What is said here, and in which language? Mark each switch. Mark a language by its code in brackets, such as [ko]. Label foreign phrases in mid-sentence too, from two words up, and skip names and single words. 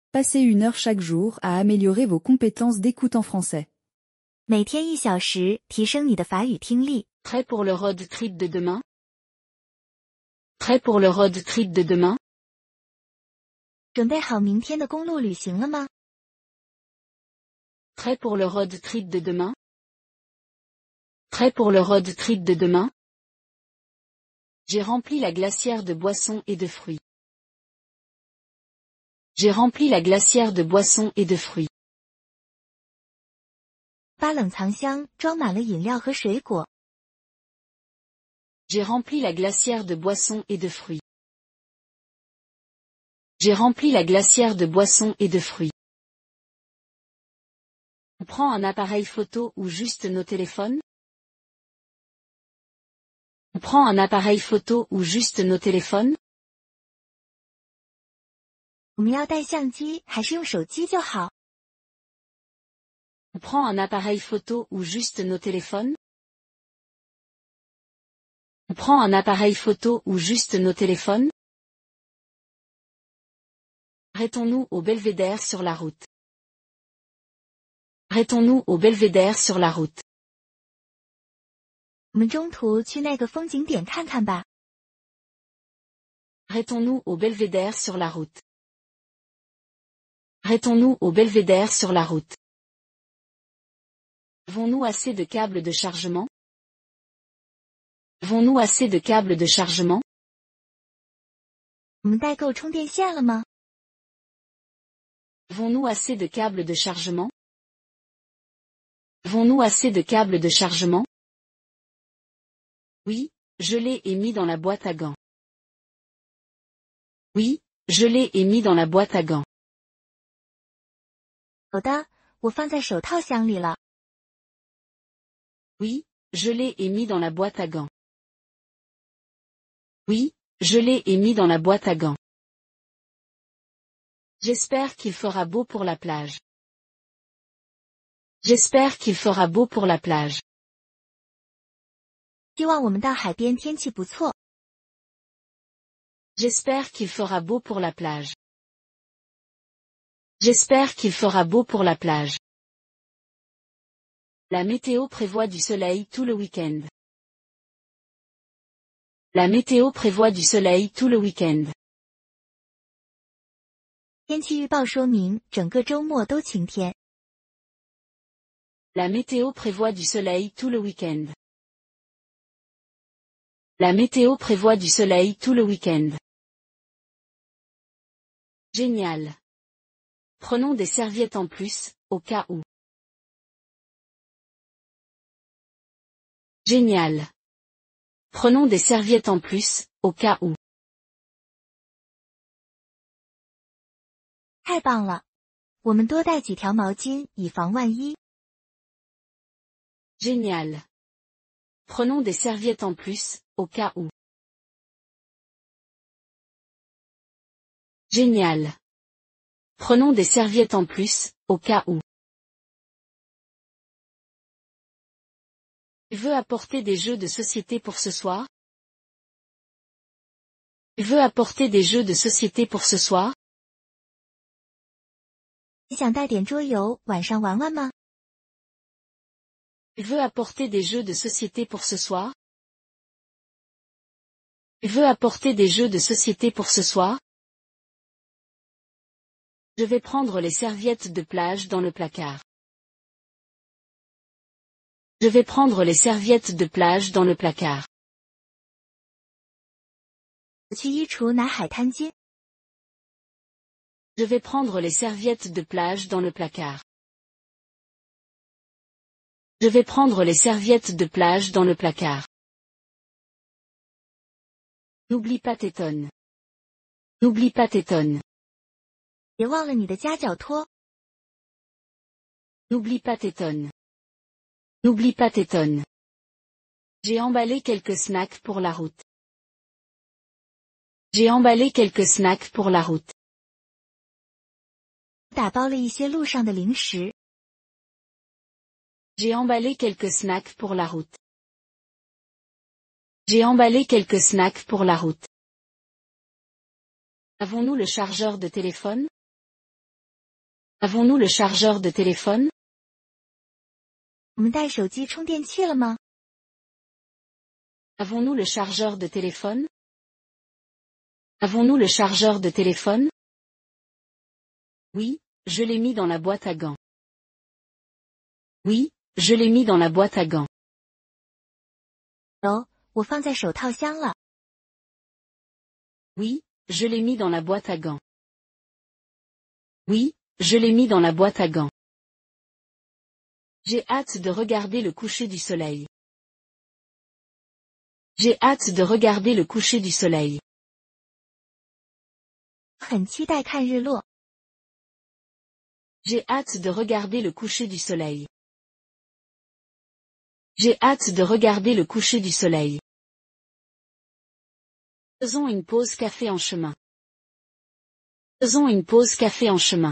[fr] Passez 1 heure chaque jour à améliorer vos compétences d'écoute en français. [zh] 每天1小时，提升你的法语听力。 [fr] Prêt pour le [en] road trip [fr] de demain? Prêt pour le [en] road trip [fr] de demain? [zh] 准备好明天的公路旅行了吗？ [fr] Prêt pour le [en] road trip [fr] de demain? Prêt pour le [en] road trip [fr] de demain? J'ai rempli la glacière de boissons et de fruits. J'ai rempli la glacière de boissons et de fruits. [zh] 把冷藏箱装满了饮料和水果。 [fr] J'ai rempli la glacière de boissons et de fruits. J'ai rempli la glacière de boissons et de fruits. On prend un appareil photo ou juste nos téléphones? On prend un appareil photo ou juste nos téléphones? [zh] 我们要带相机还是用手机就好？ [fr] On prend un appareil photo ou juste nos téléphones? On prend un appareil photo ou juste nos téléphones? Arrêtons-nous au belvédère sur la route. Arrêtons-nous au belvédère sur la route. [zh] 我们中途去那个风景点看看吧。 [fr] Arrêtons-nous au belvédère sur la route. Arrêtons-nous au belvédère sur la route. Avons-nous assez de câbles de chargement? Avons-nous assez de câbles de chargement? [zh] 我们带够充电线了吗？ [fr] Avons-nous assez de câbles de chargement? Avons-nous assez de câbles de chargement? Oui, je l'ai et mis dans la boîte à gants. Oui, je l'ai et mis dans la boîte à gants. [zh] 有的，我放在手套箱里了。 [fr] Oui, je l'ai et mis dans la boîte à gants. Oui, je l'ai et mis dans la boîte à gants. J'espère qu'il fera beau pour la plage. J'espère qu'il fera beau pour la plage. [zh] 希望我们到海边天气不错。 [fr] J'espère qu'il fera beau pour la plage. J'espère qu'il fera beau pour la plage. La météo prévoit du soleil tout le week-end. La météo prévoit du soleil tout le week-end. [zh] 天气预报说明整个周末都晴天。 [fr] La météo prévoit du soleil tout le week-end. La météo prévoit du soleil tout le week-end. Génial. Prenons des serviettes en plus, au cas où. Génial. Prenons des serviettes en plus, au cas où. [zh] 太棒了！我们多带几条毛巾，以防万一。 [fr] Génial. Prenons des serviettes en plus, au cas où. Génial. Prenons des serviettes en plus, au cas où. Tu veux apporter des jeux de société pour ce soir? Tu veux apporter des jeux de société pour ce soir? [zh] 你想带点桌游，晚上玩玩吗？ [fr] Tu veux apporter des jeux de société pour ce soir? Tu veux apporter des jeux de société pour ce soir? Je vais prendre les serviettes de plage dans le placard. Je vais prendre les serviettes de plage dans le placard. [zh] 我去衣橱拿海滩巾。 [fr] Je vais prendre les serviettes de plage dans le placard. Je vais prendre les serviettes de plage dans le placard. N'oublie pas tes tonnes. N'oublie pas tes tonnes. [zh] 别忘了你的夹脚拖。 [fr] N'oublie pas tes tonnes. N'oublie pas tes tonnes. J'ai emballé quelques snacks pour la route. J'ai emballé quelques snacks pour la route. [zh] 打包了一些路上的零食。 [fr] J'ai emballé quelques snacks pour la route. J'ai emballé quelques snacks pour la route. Avons-nous le chargeur de téléphone? Avons-nous le chargeur de téléphone? [zh] 我们带手机充电器了吗？ [fr] Avons-nous le chargeur de téléphone? Avons-nous le chargeur de téléphone? Oui, je l'ai mis dans la boîte à gants. Oui, je l'ai mis dans la boîte à gants. [zh] 有，我放在手套箱了。 [fr] Oui, je l'ai mis dans la boîte à gants. Oui, je l'ai mis dans la boîte à gants. J'ai hâte de regarder le coucher du soleil. J'ai hâte de regarder le coucher du soleil. [zh] 很期待看日落。 [fr] J'ai hâte de regarder le coucher du soleil. J'ai hâte de regarder le coucher du soleil. Faisons une pause café en chemin. Faisons une pause café en chemin.